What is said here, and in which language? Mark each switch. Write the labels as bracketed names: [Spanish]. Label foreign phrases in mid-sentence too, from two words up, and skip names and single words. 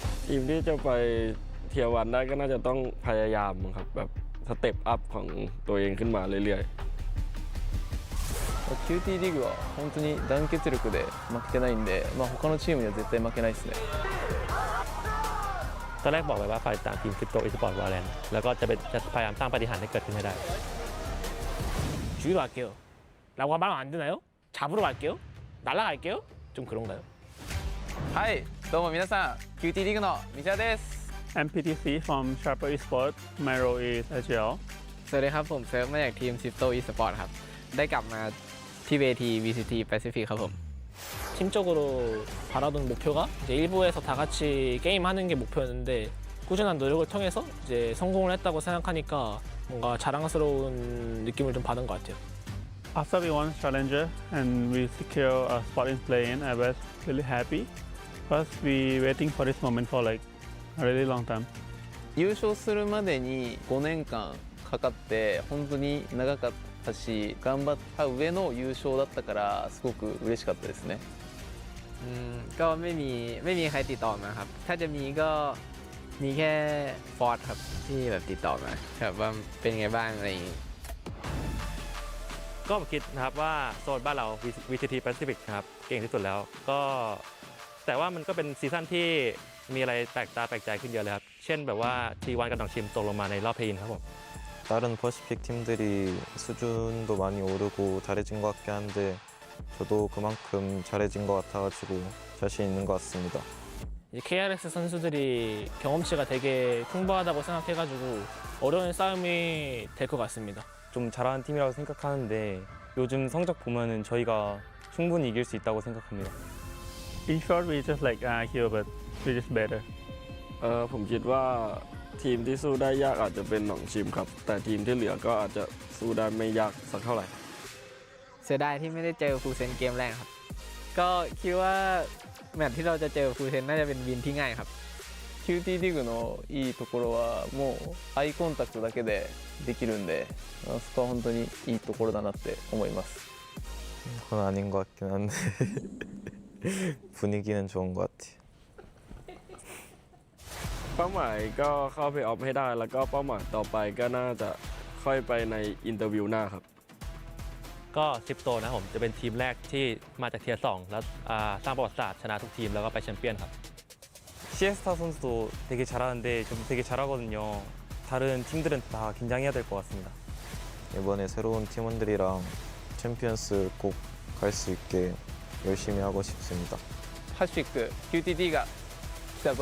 [Thai] ทีมที่จะไปเทียร์วันได้ก็น่าจะต้องพยายามครับแบบสเต็ปอัพของตัวเองขึ้นมาเรื่อยๆ [Japanese] QT リーグは本当に団結力で負けてないんで、他のチームには絶対負けないですね。 [Thai] ตอนแรกบอกไปว่าฝ่ายต่างทีม Crypto Esport VALORANT แล้วก็จะพยายามสร้างปาฏิหาริย์ให้เกิดขึ้นให้ได้ [Korean] 주의로 할게요. 라고 말하면 안 되나요? 잡으러 갈게요? 날아갈게요? 좀 그런가요? [Japanese] はい、どうも皆さん、QT リーグの三田です。 [English] MPTC from Sharper Esports. My role is Agile. [Thai] สวัสดีครับผมเซิร์ฟมาจากทีม Crypto Esport ครับได้กลับมาที่เวที VCT Pacific ครับผม [Korean] 팀적으로 바라던 목표가 이제 일부에서 다 같이 게임하는 게 목표였는데 꾸준한 노력을 통해서 이제 성공을 했다고 생각하니까 뭔가 자랑스러운 느낌을 좀 받은 것 같아요. [English] After we won Challenger and we secure a spot in play-in, I was really happy because we waiting for this moment for like a really long time. [Japanese] 優勝するまでに5年間かかって本当に長かったし、頑張った上の優勝だったからすごく嬉しかったですね。 [Thai] ก็ไม่มีใครติดต่อมาครับถ้าจะมีก็มีแค่ฟอร์ดครับที่แบบติดต่อมาครับว่าเป็นไงบ้างอะไรอย่างงี้ ก็คิดนะครับว่าโซนบ้านเรา VCT Pacific นะครับเก่งที่สุดแล้วก็แต่ว่ามันก็เป็นซีซั่นที่มีอะไรแปลกตาแปลกใจขึ้นเยอะเลยครับเช่นแบบว่า T1 กับหนองชิมตกลงมาในรอบเพลย์อินครับผม [Korean] 다른 퍼시픽 팀들이 수준도 많이 오르고 잘해진 것 같긴 한데 저도 그만큼 잘해진 것 같아가지고 자신 있는 것 같습니다. 이제 KRX 선수들이 경험치가 되게 풍부하다고 생각해가지고 어려운 싸움이 될 것 같습니다. 좀 잘하는 팀이라고 생각하는데 요즘 성적 보면은 저희가 충분히 이길 수 있다고 생각합니다. [English] In short, we just like here, but we just better. [Thai] ผมคิดว่าทีมที่สู้ได้ยากอาจจะเป็นหนองชิมครับแต่ทีมที่เหลือก็อาจจะสู้ได้ไม่ยากสักเท่าไหร่ เสียดายที่ไม่ได้เจอฟูเซนเกมแรกครับก็คิดว่าแมตช์ที่เราจะเจอฟูเซนน่าจะเป็นวินที่ง่ายครับ [Japanese] QT リーグのいいところはもうアイコンタクトだけでできるんでそこは本当にいいところだなって思います [Korean] 그건 아닌 것 같긴 한데 분위기는 좋은 것 같아요. [Thai] เป้าหมายก็เข้าไปออฟให้ได้แล้วก็เป้าหมายต่อไปก็น่าจะค่อยไปในอินเตอร์วิวหน้าครับ ก็ซิปโตนะผมจะเป็นทีมแรกที่มาจากเทียร์2แล้วสร้างประวัติศาสตร์ชนะทุกทีมแล้วก็ไปแชมเปี้ยนครับ [Korean] 시에스타 선수도 되게 잘하는데 좀 되게 잘하거든요. 다른 팀들은 다 긴장해야 될 것 같습니다. 이번에 새로운 팀원들이랑 챔피언스 꼭 갈 수 있게 열심히 하고 싶습니다. 할 수 있고 QTD가 기다려.